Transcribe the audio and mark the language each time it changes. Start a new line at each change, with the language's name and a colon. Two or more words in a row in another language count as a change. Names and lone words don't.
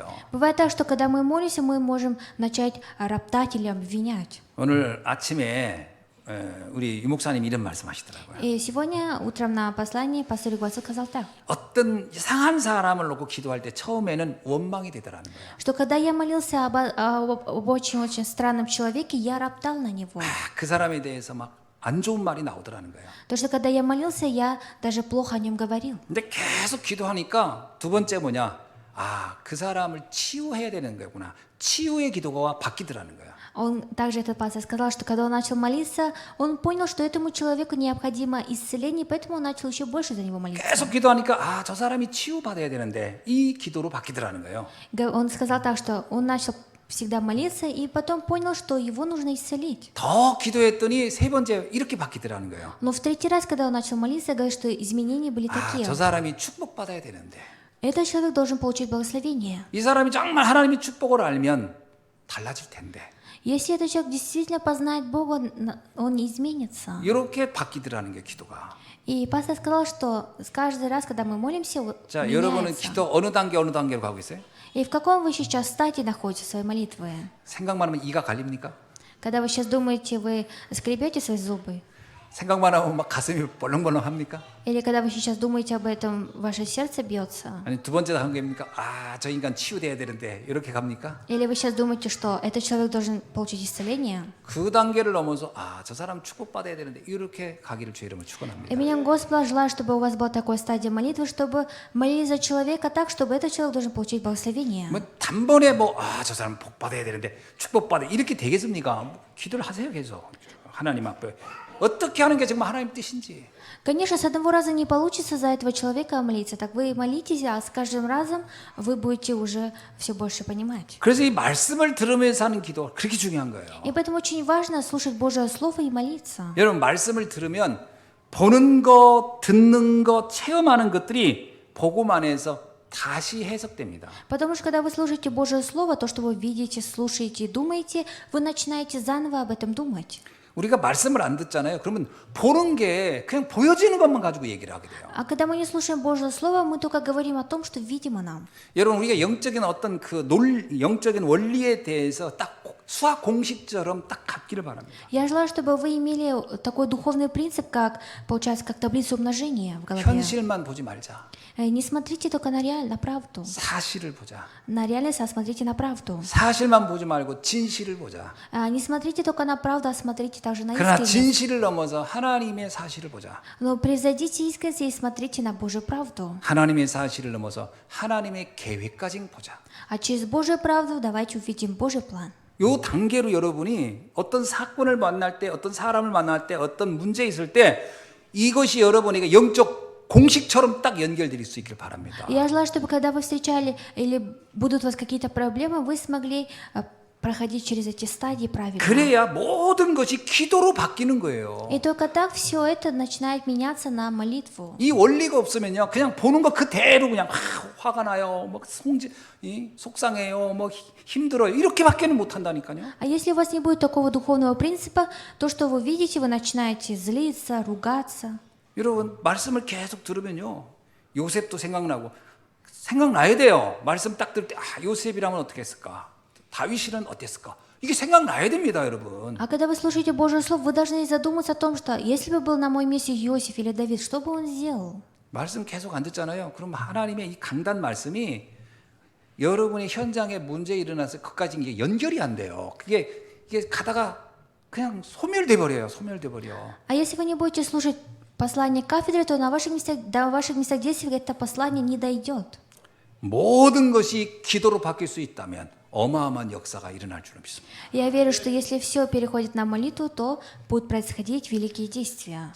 Russian: Бывает так, что когда мы молимся, мы можем начать роптать или обвинять.
Korean: 오늘 아침에 우리 유목사님 이런 말씀하시더라고요.
Russian: И сегодня утром на послании пастор Егор сказал так,
Korean: 어떤 이상한 사람을 놓고 기도할 때 처음에는 원망이 되더라는 거예요.
Russian: что когда я молился об очень странном человеке, я роптал на него.
Korean: 그 사람에 대해서 막 안 좋은 말이 나오더라는 거예요.
Russian: То, что когда я молился, я даже плохо о нем говорил.
Korean: 근데 계속 기도하니까 두 번째 뭐냐? 그 사람을 치유해야 되는 거구나. 치유의 기도가 바뀌더라는 거예요.
Russian: Он также, этот пастор, сказал, что когда он начал молиться, он понял, что этому человеку необходимо исцеление, поэтому он начал еще больше за него молиться.
Korean: 계속 기도하니까 저 사람이 치유받아야 되는데 이 기도로 바뀌더라는 거예요.
Russian: Он сказал так, что он начал всегда молиться, и потом понял, что его нужно исцелить.
Korean: 더 기도했더니 세 번째 이렇게 바뀌더라는 거예요.
Russian: Но в третий раз, когда он начал молиться, говорит, что изменения были такие.
Korean: 저 사람이 축복받아야 되는데
Russian: Этот человек должен получить благословение.
Korean: 이 사람이 정말 하나님의 축복을 알면 달라질 텐데
Russian: Если этот человек действительно познает Бога, он не изменится.
Korean: 이렇게 바뀌더라는 게 기도가.
Russian: И пастор сказал, что каждый раз, когда мы молимся,
Korean: 자, 여러분은
Russian: меняется.
Korean: 기도 어느 단계로 가고 있어요?
Russian: И в каком вы сейчас стадии находитесь в своей молитве?
Korean: 생각만 하면 이가 갈립니까?
Russian: Когда вы сейчас думаете, вы скребете свои зубы?
Korean: 생각만 하면 막 가슴이 벌렁벌렁 합니까?
Russian: Или когда вы сейчас думаете об этом, ваше сердце бьется?
Korean: 아니 두 번째 단계입니까? 아, 저 인간 치유돼야 되는데 이렇게 갑니까?
Russian: Или вы сейчас думаете, что этот человек должен получить исцеление?
Korean: 그 단계를 넘어서 아, 저 사람 축복받아야 되는데 이렇게 가기를 주의 이름으로 축원합니다.
Russian: Именем Господа желаю, чтобы у вас была такая стадия молитвы, чтобы молились за человека так, чтобы этот человек должен получить благословение.
Korean: 뭐 단번에 저 사람 복 받아야 되는데 축복받아 이렇게 되겠습니까? 기도를 하세요 계속. 하나님 앞에 어떻게 하는 게 정말 하나님 뜻인지.
Russian: Конечно, с одного раза не получится за этого человека молиться, так вы молитесь, а с каждым разом вы будете уже все больше понимать.
Korean: 그래서 이 말씀을 들으면서 하는 기도 그렇게 중요한 거예요.
Russian: И поэтому очень важно слушать Божье Слово и молиться.
Korean: 여러분 말씀을 들으면 보는 거, 듣는 거, 체험하는 것들이 복음 안에서 다시 해석됩니다.
Russian: Потому что когда вы слушаете Божье Слово, то, что вы видите, слушаете и думаете, вы начинаете заново об этом думать.
Korean: 우리가 말씀을 안 듣잖아요. 그러면 보는 게 그냥 보여지는 것만 가지고 얘기를 하게 돼요.
Russian: А когда мы не слушаем Божье Слово, мы только говорим о том, что видимо нам.
Korean: 여러분 우리가 영적인 어떤 영적인 원리에 대해서 딱 수학 공식처럼 딱 갖기를 바랍니다.
Russian: Я желаю, чтобы вы имели такой духовный принцип, как, получается, как таблицу умножения в голове.
Korean: 현실만 보지 말자.
Russian: Не смотрите только на правду.
Korean: 사실을 보자.
Russian: На реальность, а смотрите на правду.
Korean: 사실만 보지 말고 진실을 보자.
Russian: Не смотрите только на правду, а смотрите также на
Korean: 그러나
Russian: искренность.
Korean: 진실을 넘어서 하나님의 사실을 보자.
Russian: Но превзойдите искренность и смотрите на Божью правду.
Korean: 하나님의 사실을 넘어서 하나님의 계획까지 보자.
Russian: А через Божью правду давайте увидим Божий план.
Korean: 요 단계로 여러분이 어떤 사건을 만날 때, 어떤 사람을 만날 때, 어떤 문제 있을 때 이것이 여러분에게 영적 공식처럼 딱 연결될 수 있길 바랍니다.
Russian: Я желаю, чтобы когда вы встречали или будут у вас какие-то проблемы, вы смогли проходить через эти стадии правильно.
Korean: 그래야 모든 것이 기도로 바뀌는 거예요.
Russian: И только так все это начинает меняться на молитву.
Korean: 이 원리가 없으면요, 그냥 보는 거 그대로 그냥 화가 나요, 뭐 속상해요, 뭐 힘들어요 이렇게밖에는 못 한다니까요.
Russian: А если у вас не будет такого духовного принципа, то, что вы видите, вы начинаете злиться, ругаться.
Korean: 여러분 말씀을 계속 들으면요, 요셉도 생각나야 돼요. 말씀 딱 들을 때 요셉이라면 어떻게 했을까? 다윗이는 어땠을까? 이게 생각나야 됩니다, 여러분.
Russian: А когда вы слушаете Божье Слово, вы должны задуматься о том, что если бы был на моем месте Иосиф или Давид, что бы он сделал?
Korean: 말씀 계속 안 듣잖아요. 그럼 하나님의 이 강단 말씀이 여러분의 현장에 문제 일어나서 그까지 이게 연결이 안 돼요. 이게 가다가 그냥 소멸돼 버려요. 소멸돼 버려.
Russian: А если вы не будете слушать послание кафедры, то до ваших местах действий это послание не дойдет.
Korean: 모든 것이 기도로 바뀔 수 있다면 어마어마한 역사가 일어날 줄은 믿습니다.
Russian: Я верю, что если все переходит на молитву, то будут происходить великие действия.